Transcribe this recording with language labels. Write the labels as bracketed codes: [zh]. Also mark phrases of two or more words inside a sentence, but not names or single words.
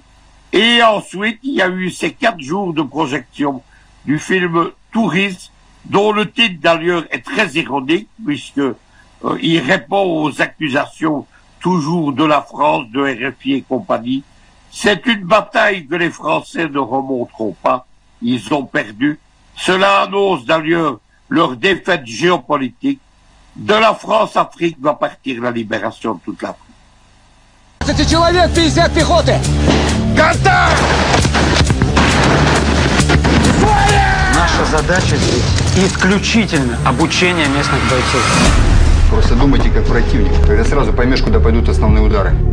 [fr] Et ensuite, il y a eu ces 4 jours de projection du film Touriste, dont le titre d'ailleurs est très ironique, puisque il répond aux accusations toujours de la France, de RFI et compagnie. C'est une bataille que les Français ne remonteront pas. Ils ont perdu. Cela annonce d'ailleurs leur défaite géopolitique. De la France-Afrique va partir la libération de toute l'Afrique. [ru] 20 человек, 50 пехоты! Контакт! Наша задача здесь исключительно обучение местных бойцов. Просто думайте как противник. Тогда сразу поймешь, куда пойдут основные удары.